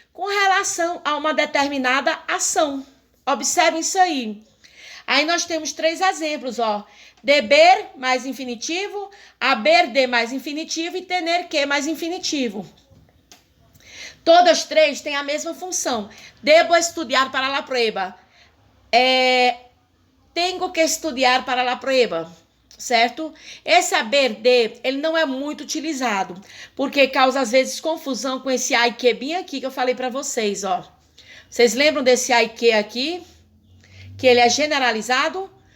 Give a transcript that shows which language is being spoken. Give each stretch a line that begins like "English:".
Portuguese: Com relação a uma determinada ação. Observe isso aí. Aí nós temos 3 exemplos, ó. Deber mais infinitivo, haber de mais infinitivo e tener que mais infinitivo. Todas 3 têm a mesma função.
Spanish: Debo estudar para la prueba.
Portuguese: Tenho que estudar
Spanish: para la prueba,
Portuguese: certo? Esse haber de, ele não é muito utilizado, porque causa às vezes confusão com esse ai que bem aqui que eu falei para vocês, ó. Vocês lembram desse ai que aqui? Que ele é generalizado?